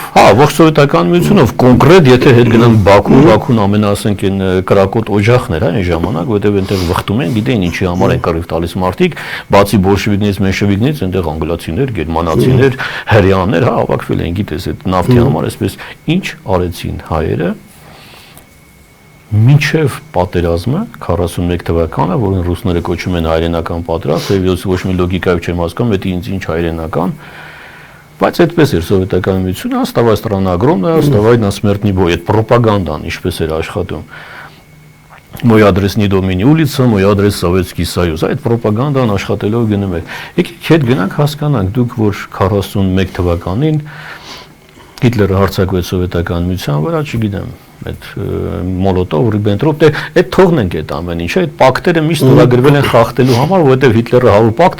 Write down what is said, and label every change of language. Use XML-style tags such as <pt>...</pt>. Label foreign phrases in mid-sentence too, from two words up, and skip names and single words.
<hy>Հա, ողջ Սովետական միությունով կոնկրետ եթե հետ գնանք Բաքուն ամենասենք այն կրակոտ օջախներ, հա, այն ժամանակ, որտեղ այնտեղ վխտում են, գիտեն ինչի համար են կռիվ տալիս մարդիկ, բացի բոլշևիկներից, մենշևիկներից, այնտեղ անգլիացիներ, գերմանացիներ, հրեաներ, հա, հավաքվել են, գիտես, այդ նավթի համար, այսպես ինչ արեցին հայերը մինչև պատերազմը 41 թվականը, որին ռուսները կոչում են հայրենական պատերազմ, եւ ոչ մի լոգիկայով չեմ հասկանում, դա ինձ ինչ հայրենական, բայց այդպես էր Սովետական միությունը, оставай страна огромная, оставай на смертный бой, այդ ռոպագանդան ինչպես էր աշխատում։</hy> <ru>Мой адрес не Домини улица, мой адрес Советский Союз,</ru> <hy>այդ ռոպագանդան աշխատելով գնում էր։ Եկեք հետ գնանք հասկանանք, դուք որ 41 թվականին Հիտլերը հարձակվեց Սովետական միության վրա, չգիտեմ, այդ Մոլոտով, Ռիբենտրոպ, այդ թողնենք այդ ամեն ինչը, այդ պակտերը միշտ ստորագրվել են խախտելու համար, որովհետև Հիտլերը 100 պակտ</hy>